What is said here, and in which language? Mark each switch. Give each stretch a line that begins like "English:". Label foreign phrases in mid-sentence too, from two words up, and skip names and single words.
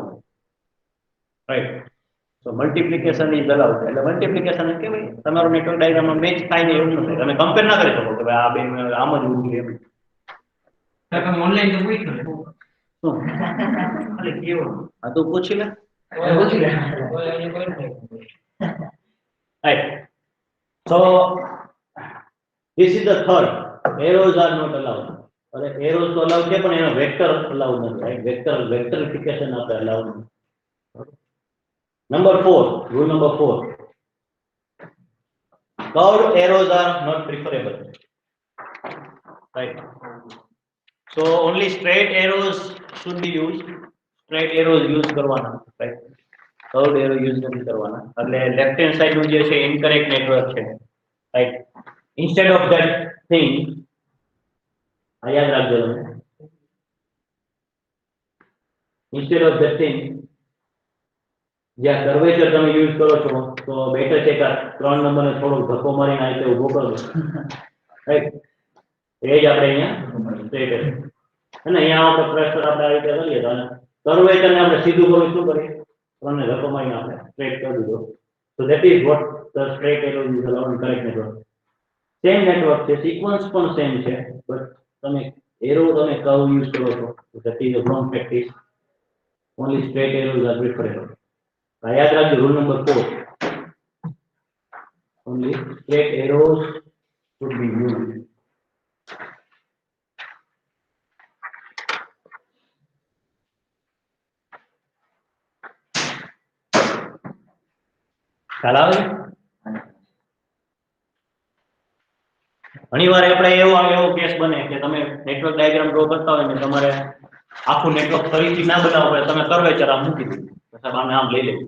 English: રાઈટ. તો multiplication is allowed.
Gujarati: એટલે મલ્ટિપ્લિકેશન કે ભાઈ તમારું નેટવર્ક ડાયાગ્રામમાં મેચ થાય ને એવું ન થાય. તમે કમ્પેર ના કરી શકો કે ભાઈ આ બે આમ જ ઉડી એમ. તમે ઓનલાઈન તો પૂછ્યું ને શું? અરે કેવો આ તો પૂછી લે. પૂછી લે.
English: Right. So this is the third. Arrows are not allowed.
Gujarati: અરે arrows તો allowed છે પણ એનો વેક્ટર allowed નથી. રાઈટ. વેક્ટરિફિકેશન આપણે allowed નથી.
English: Number 4, rule number 4. Curved arrows are not preferable. Right. So only straight arrows should be used. Straight arrows use
Gujarati: કરવાના. Right.
English: Curved arrow use
Gujarati: નથી કરવાના. એટલે
English: left hand side
Gujarati: નું જે છે
English: incorrect network
Gujarati: છે.
English: Right. Instead of that thing,
Gujarati: આ યાદ રાખજો તમે.
English: Instead of that thing,
Gujarati: જ્યાં કર્વેચર તમે યુઝ કરો છો તો બેટર છે કે 3 નંબરને થોડો ધક્કો મારીને આ રીતે ઊભો કરો. રાઈટ. એ જ આપણે અહીંયા સ્ટ્રેટ છે અને અહીંયા આપણે પ્રેશર આપણે આ રીતે કરીએ તો કર્વેચરને આપણે સીધું કરવું શું કરીએ, 3 ને ધક્કો મારીને આપણે સ્ટ્રેટ કરી દીધો.
English: So that is what the straight arrow is allowed in correct network. same network
Gujarati: છે, સિક્વન્સ પણ સેમ છે, બટ તમે એરો તમે કર્વ યુઝ કરો છો તો
English: that is a wrong practice. Only straight arrows are preferable.
Gujarati: યાદ રાખજો
English: rule number 4. Only straight arrows should be used.
Gujarati: ખ્યાલ આવે? ઘણીવાર આપણે એવો કેસ બને કે તમે
English: network diagram draw
Gujarati: કરતા હોય ને તમારે આખું નેટવર્ક ફરીથી ના બનાવવું પડે, તમે કર્વેચર આમ મૂકી દીધું, સાહેબ આને આમ લઈ લેવું.